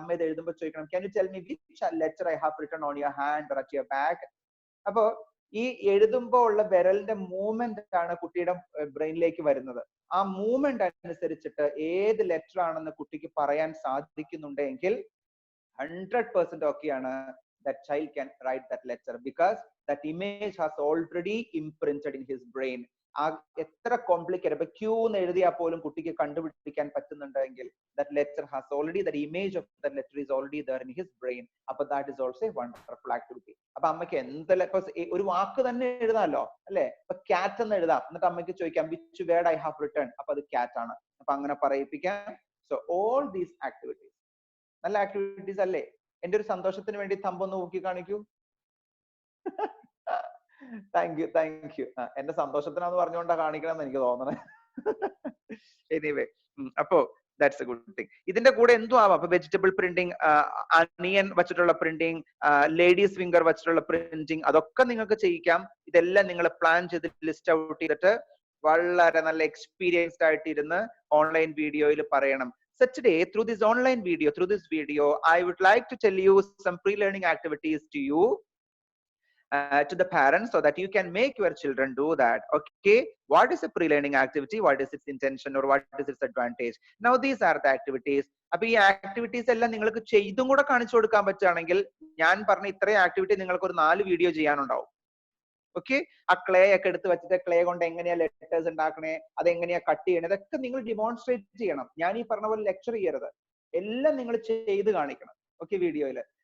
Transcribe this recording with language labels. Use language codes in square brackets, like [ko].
[ml] അമ്മ ഇത് എഴുതുമ്പോൾ ചോദിക്കണം, [en] Can you tell me which letter I have written on your hand or at your back. [ml] അപ്പോ ഈ എഴുതുമ്പോൾ ഉള്ള വിരലിന്റെ മൂവ്മെന്റ് ആണ് കുട്ടിയുടെ ബ്രെയിനിലേക്ക് വരുന്നത്. ആ മൂവ്മെന്റ് അനുസരിച്ചിട്ട് ഏത് ലെറ്റർ ആണെന്ന് കുട്ടിക്ക് പറയാൻ സാധിക്കുന്നുണ്ടെങ്കിൽ 100% ഓക്കെയാണ്. [en] That child can write that letter because that image has already imprinted in his brain. [ml] ആ എത്ര കോംപ്ലിക്കേറ്റഡ്, ഇപ്പൊ ക്യൂ എന്ന് എഴുതിയാൽ പോലും കുട്ടിക്ക് കണ്ടുപിടിക്കാൻ പറ്റുന്നുണ്ടെങ്കിൽ [en] that letter has already, that image of that letter is already there in his brain. അപ്പൊ that is also a wonderful activity. [ml] അപ്പൊ അമ്മയ്ക്ക് എന്തെല്ലാം ഒരു വാക്ക് തന്നെ എഴുതാമല്ലോ അല്ലെ. ഇപ്പൊ ക്യാറ്റ് എന്ന് എഴുതാം, എന്നിട്ട് അമ്മയ്ക്ക് ചോദിക്കാം [en] which word I have written, [ml] അപ്പൊ അത് ക്യാറ്റ് ആണ്. അപ്പൊ അങ്ങനെ പറയിപ്പിക്കാം. സോ ഓൾ ദീസ് ആക്ടിവിറ്റീസ് നല്ല ആക്ടിവിറ്റീസ് അല്ലേ? എന്റെ ഒരു സന്തോഷത്തിന് വേണ്ടി തമ്പൊന്ന് നോക്കി കാണിക്കൂ. Thank you. എന്റെ സന്തോഷത്തിനാന്ന് പറഞ്ഞുകൊണ്ടാ കാണിക്കണം എന്ന് എനിക്ക് തോന്നണേ. എനിവേ, അപ്പോ [en] That's a good thing. [ml] ഇതിന്റെ കൂടെ എന്തും ആവാം. അപ്പൊ വെജിറ്റബിൾ പ്രിന്റിംഗ്, അണിയൻ വെച്ചിട്ടുള്ള പ്രിന്റിംഗ്, ലേഡീസ് ഫിംഗർ വെച്ചിട്ടുള്ള പ്രിന്റിംഗ്, അതൊക്കെ നിങ്ങൾക്ക് ചെയ്യിക്കാം. ഇതെല്ലാം നിങ്ങൾ പ്ലാൻ ചെയ്ത് ലിസ്റ്റ് ഔട്ട് ചെയ്തിട്ട് വളരെ നല്ല എക്സ്പീരിയൻസ്ഡ് ആയിട്ട് ഇരുന്ന് ഓൺലൈൻ വീഡിയോയിൽ പറയണം. [en] So today, through this video, I would like to tell you some pre-learning activities to you, to the parents, so that you can make your children do that. Okay, what is a pre-learning activity? What is its intention, or what is its advantage? Now these are the activities. [ml] അപ്പൊ ഈ activities എല്ലാം നിങ്ങൾക്ക് ചെയ്തും കൂടെ കാണിച്ചു കൊടുക്കാൻ പറ്റുകയാണെങ്കിൽ, ഞാൻ പറഞ്ഞ ഇത്രയും ആക്ടിവിറ്റി നിങ്ങൾക്ക് ഒരു 4 വീഡിയോ ചെയ്യാനുണ്ടാവും. ഓക്കെ, ആ ക്ലേ ഒക്കെ എടുത്ത് വെച്ചിട്ട് ക്ലേ കൊണ്ട് എങ്ങനെയാ ലെറ്റേഴ്സ് ഉണ്ടാക്കണേ, അതെങ്ങനെയാ കട്ട് ചെയ്യണേ, ഇതൊക്കെ നിങ്ങൾ ഡിമോൺസ്ട്രേറ്റ് ചെയ്യണം. ഞാൻ ഈ പറഞ്ഞ പോലെ ലെക്ചർ ചെയ്യരുത്, എല്ലാം നിങ്ങൾ ചെയ്ത് കാണിക്കണം. ഓക്കെ, വീഡിയോയില്.